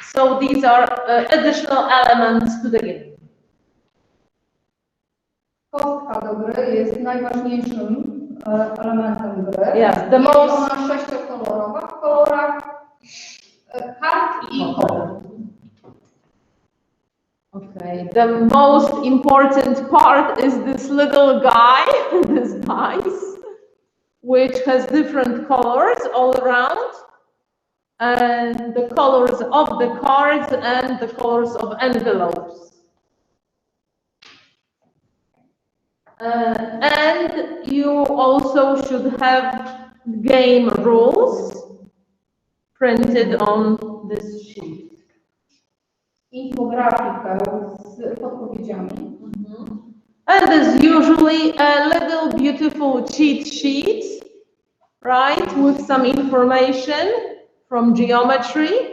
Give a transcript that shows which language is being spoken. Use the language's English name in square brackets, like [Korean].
[English] So these are additional elements to the game. [Polish] Kostka do gry jest najważniejszym elementem gry. [English] Yes, [Polish] jest ona 6-kolorowa w kolorach kart i kolor. [English] Okay, the most important part is this little guy, this dice, which has different colors all around, and the colors of the cards and the colors of envelopes. And you also should have game rules printed on this sheet. [Polish] Infografikę z podpowiedziami. [English] And there's usually a little beautiful cheat sheet, right, with some information from geometry.